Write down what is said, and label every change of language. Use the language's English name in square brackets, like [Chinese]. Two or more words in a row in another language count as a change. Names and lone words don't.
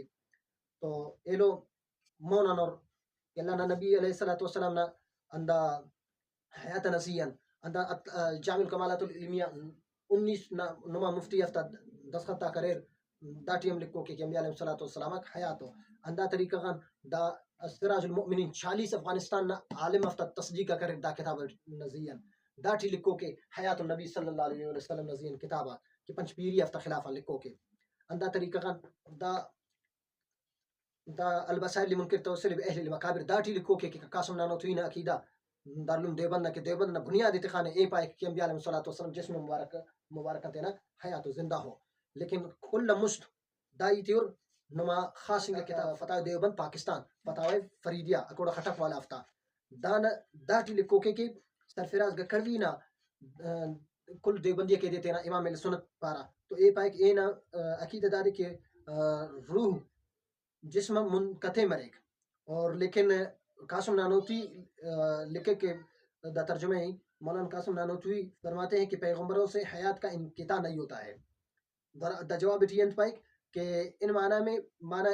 [Brahui] تو ایلو مونا نور کہ اللہ نبی [Arabic] علیہ الصلوۃ والسلام [Brahui] نا اندہ حیات نسیان اندہ جامع الکمالات العلمیہ 19 نما مفتی ہفتہ دسخطہ کریر دا ٹیم لکھو کہ انبیاء علیہ الصلوۃ والسلام حیات ہو اندہ طریقہ غن دا سراج المؤمنین 40 افغانستان نا عالم ہفتہ تصدیق کریر دا کتاب نزیان دا ٹی لکھو کہ حیات النبی [Arabic] صلی اللہ علیہ وسلم [Brahui] نزیان کتابہ کہ پنچ پیری ہفتہ خلافہ لکھو کہ اندہ طریقہ غن دا البصائر لمنکر توسل باہل المقابر دا ٹی لکھو کہ قاسم نانوتوی عقیدہ دارالعلوم دیوبند کہ دیوبند نہ بنیاد اتخانے اے پائے کہ انبیاء [Arabic] علیہ الصلوۃ والسلام [Brahui] جسم مبارکہ تینا حیات و زندہ ہو لیکن کل مشت دائی تیور نما خاص انگا کتاب فتح دیوبند پاکستان فتح فریدیہ اکوڑا خٹک والا افتا دا ٹی لکھو کہ سرفراز گکروی نا کل دیوبندیہ کے دیتے نا امام علیہ سنت پارا تو اے پائے کہ اے نا عقیدہ دارے کہ روح جسم منقطع مرے اور لیکن قاسم نانوتوی لکھے کہ دا ترجمہ ہی [Urdu] مولانا قاسم نانوتوی فرماتے ہیں کہ پیغمبروں سے حیات کا انقطاع نہیں ہوتا ہے [Brahui] دا جواب ٹینت پائک کہ [Urdu] ان معنی میں معنی